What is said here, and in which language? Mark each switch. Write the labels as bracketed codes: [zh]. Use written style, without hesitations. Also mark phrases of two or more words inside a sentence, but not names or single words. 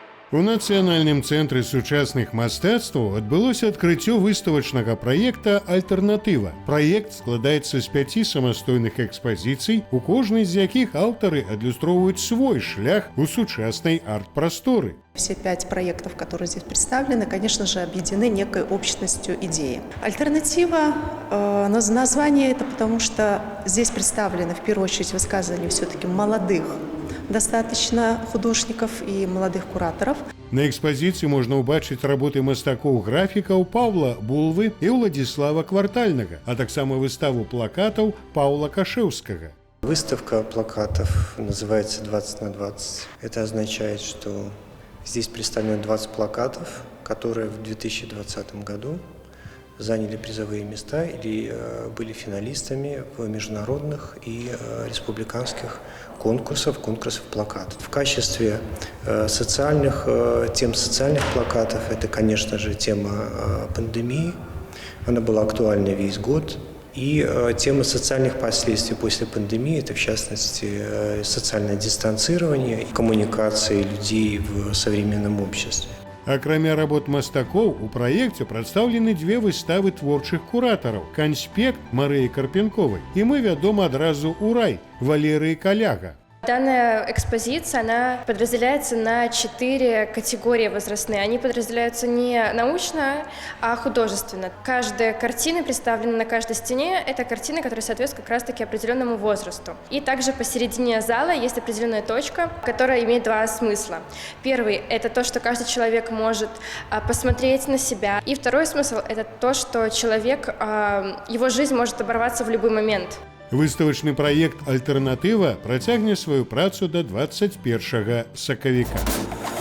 [be] У Нацыянальным цэнтры сучасных мастацтваў адбылося адкрыццё выставачнага праекта «Альтэрнатыва». Праект складаецца з 5 самастойных экспазіцый, у кожнай з якіх аўтары адлюстроўваюць свой шлях у сучаснай арт-прасторы. [ru] Все 5 проектов, которые здесь представлены, конечно же, объединены некой общностью идеи. Альтернатива, название это потому, что здесь представлены в первую очередь высказывания все-таки молодых достаточно художников и молодых кураторов. [be] На экспозіцыі можна ўбачыць работы мастакоў-графікаў Паўла Булвы і Уладзіслава Квартальнага, а таксама выставу плакатаў Паўла Кашэўскага. [ru] Выставка плакатов называется «20 на 20». Это означает, что здесь представлены 20 плакатов, которые в 2020 году заняли призовые места или были финалистами в международных и республиканских конкурсах плакатов. В качестве тем социальных плакатов это, конечно же, тема пандемии. Она была актуальна весь год. И тема социальных последствий после пандемии, это в частности социальное дистанцирование и коммуникация людей в современном обществе. [be] Акрамя работ мастакоў, у праекце прадстаўлены 2 выставы творчых куратараў: «Канспект» Марыі Карпенковай і «Мы вядома адразу ў рай» Валерыі Каляга. [ru] Данная экспозиция, она подразделяется на 4 категории возрастные. Они подразделяются не научно, а художественно. Каждая картина, представлена на каждой стене, это картина, которая соответствует как раз-таки определенному возрасту. И также посередине зала есть определенная точка, которая имеет 2 смысла. Первый – это то, что каждый человек может посмотреть на себя. И второй смысл – это то, что человек, его жизнь может оборваться в любой момент. [be] Выставачны праект «Альтэрнатыва» працягне сваю працу да 21 сакавіка.